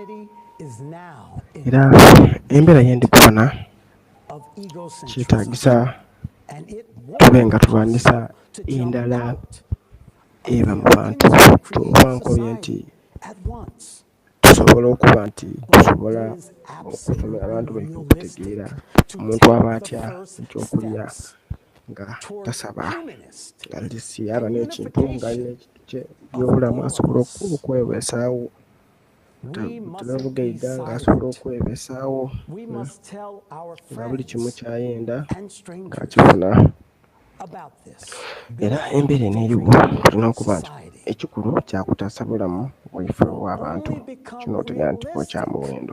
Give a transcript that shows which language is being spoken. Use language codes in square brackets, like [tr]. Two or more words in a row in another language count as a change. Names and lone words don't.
[lg] Era embeera yendi kubona kyetaagisa tube nga tulwanisa endala eba mu bantu, tubankobye nti tusobola okuba nti tusobola okusomera abantu baife okutegeera omuntu aba atya ekyokulya nga tasaba nga lisi aba n'ekintu nga alina ekintu kye byobulamu asobola okwebeesaawo. Tunabugaiga ng'asobola okwebeesaawo nga buli kimu kyayenda ng'akifuna. Era embeera en'eriwo tulina okuba nti ekikulu kyakutaasa bulamu bwaife obw'abantu kino otegeera nti bwe kya muwendo.